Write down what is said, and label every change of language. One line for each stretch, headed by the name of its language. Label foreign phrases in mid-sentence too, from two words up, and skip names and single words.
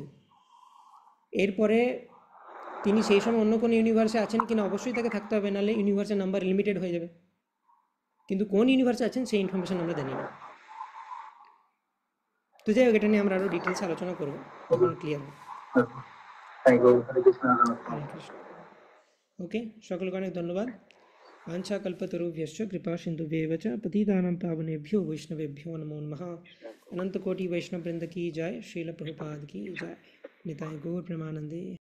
Bangla: এরপরে তিনি সেই সময় অন্য কোনো ইউনিভার্সে আছেন কিনা অবশ্যই তাকে থাকতে হবে, নাহলে ইউনিভার্সের নাম্বার লিমিটেড হয়ে যাবে। কিন্তু কোন ইউনিভার্সে আছেন সেই ইনফরমেশন আমরা জানি না। তো যাই হোক, এটা নিয়ে আমরা আরও ডিটেলস আলোচনা করবো যখন ক্লিয়ার হবে।
English: thank you, হরে কৃষ্ণ।
Bangla: হরে কৃষ্ণ। ওকে, সকলকে অনেক ধন্যবাদ।
Sanskrit: वाञ्छा कल्पतरुभ्यश्च कृपा सिन्धुभ्येव च पतितानां पावनेभ्यो वैष्णवेभ्यो नमो नमः।
Hindi: अनंत कोटि वैष्णव वृंद की जय। श्रील प्रभुपाद की जय।
Bangla: নিতাই গৌর প্রেমানন্দে।